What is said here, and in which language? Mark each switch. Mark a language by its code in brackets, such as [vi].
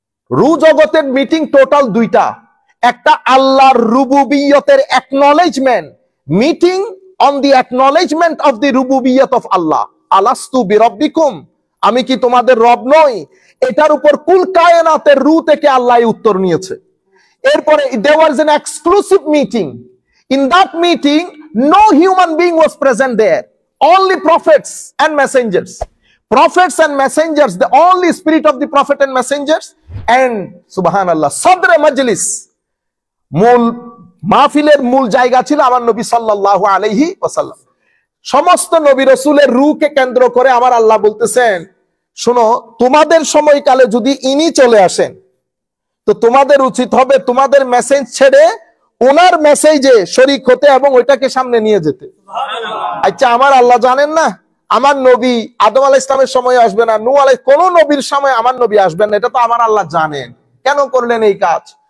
[bn] রূ জগতের meeting total 2টা, একটা আল্লাহর রুবুবিয়তের acknowledgement, [en] meeting on the acknowledgement of the রুবুবিয়ত of Allah, [ar] আলাস্তু বিরাব্বিকুম, [bn] আমি কি তোমাদের রব নই? এটার উপর কুল কায়নাতের রু থেকে আল্লাহ উত্তর নিয়েছে। এরপরে [en] there was an exclusive meeting. In that meeting no human being was present there, only prophets and messengers. Prophets and messengers, the only spirit of the prophet and messengers, and subhanallah sadre majlis, [bn] মূল মাহফিলের মূল জায়গা ছিল আমার নবী সাল্লাল্লাহু আলাইহি ওয়াসাল্লাম। সমস্ত নবী রাসূলের রূহকে কেন্দ্র করে আমার আল্লাহ বলতেছেন, শোনো, তোমাদের সময়কালে যদি ইনি চলে আসেন তো তোমাদের উচিত হবে তোমাদের মেসেজ ছেড়ে ওনার মেসেজে শরীক হতে এবং ওইটাকে সামনে নিয়ে যেতে। আচ্ছা, আমার আল্লাহ জানেন না আমার নবী আদম আলাইহিস সালামের সময় আসবে না, নূহ আলাইহিস, কোন নবীর সময় আমার নবী আসবেন না, এটা তো আমার আল্লাহ জানেন। কেন করলেন এই কাজ?